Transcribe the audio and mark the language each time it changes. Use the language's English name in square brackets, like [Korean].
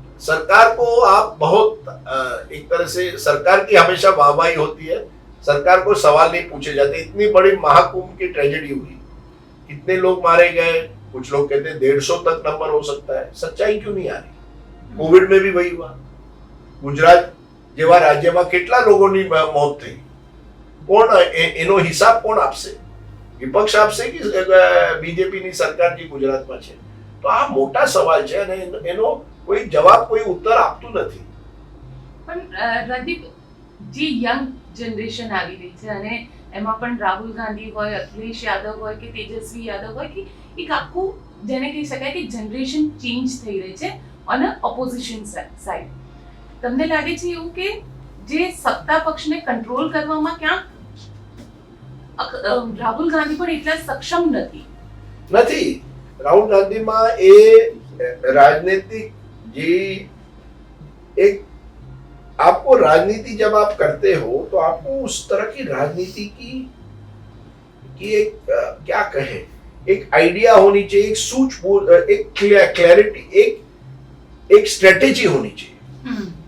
[Hindi] सरकार को आप बहुत एक तरह से सरकार की हमेशा वाहवाही होती है, सरकार को सवाल नहीं पूछे जाते. इतनी बड़ी महाकुंभ की ट्रेजेडी हुई, कितने लोग मारे गए, कुछ लोग कहते हैं 150 तक नंबर हो सकता है. सच्चाई क्यों नहीं आ रही? कोविड में भी वही हुआ. गुजरात [Gujarati] જેવા રાજ્યમાં કેટલા લોકોની મોત થઈ, કોણ એનો હિસાબ કોણ આપશે? વિપક્ષ આપશે કે બીજેપીની સરકાર જે ગુજરાતમાં છે? તો આ મોટા સવાલ છે અને એનો કોઈ જવાબ, કોઈ ઉત્તર આપતું નથી. પણ રણદીપ, જે યંગ જનરેશન આવી રહી છે અને એમાં પણ રાહુલ ગાંધી હોય, અખિલેશ યાદવ હોય કે તેજસ્વી યાદવ હોય, કે એક આખું જેને કહી શકાય કે જનરેશન ચેન્જ થઈ રહી છે [English] On opposition side. [Gujarati] તમને લાગે છે એવું કે જે સત્તા પક્ષને કંટ્રોલ કરવામાં ક્યાંક રાહુલ ગાંધી પણ એટલા સક્ષમ નથી? રાહુલ ગાંધીમાં એ [Hindi] રાજनीतिक जी एक आपको राजनीति जब आप करते हो तो आपको उस तरह की राजनीति की एक क्या कहे, एक आइडिया होनी चाहिए, एक सूझबूझ, एक क्लैरिटी, एक स्ट्रेटेजी होनी चाहिए.